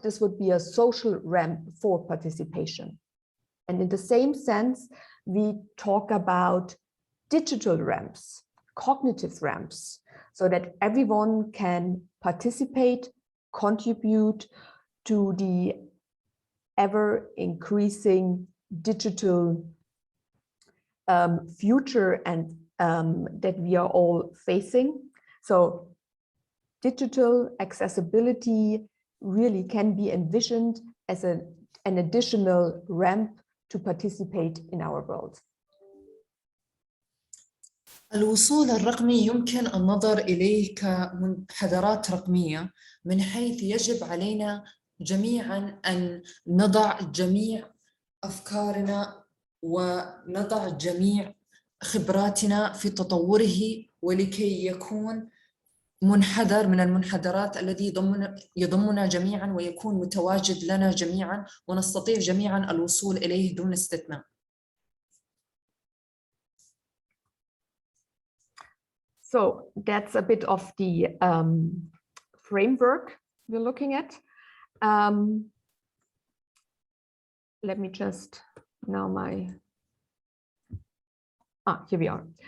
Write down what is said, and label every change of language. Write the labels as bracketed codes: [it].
[en] This would be a social ramp for participation. And in the same sense, we talk about digital ramps, cognitive ramps, so that everyone can participate, contribute to the ever increasing digital future and that we are all facing. So digital accessibility really can be envisioned as an additional ramp to participate in our world. [ar] الوصول الرقمي يمكن النظر إليه كمنحدرات رقمية، من حيث يجب علينا جميعاً أن نضع جميع أفكارنا ونضع جميع خبراتنا في تطوره، ولكي يكون منحدر من المنحدرات الذي يضمنا جميعاً ويكون متواجد لنا جميعاً ونستطيع جميعاً الوصول إليه دون استثناء. [en] So that's a bit of the framework we're looking at. Let me just now here we are.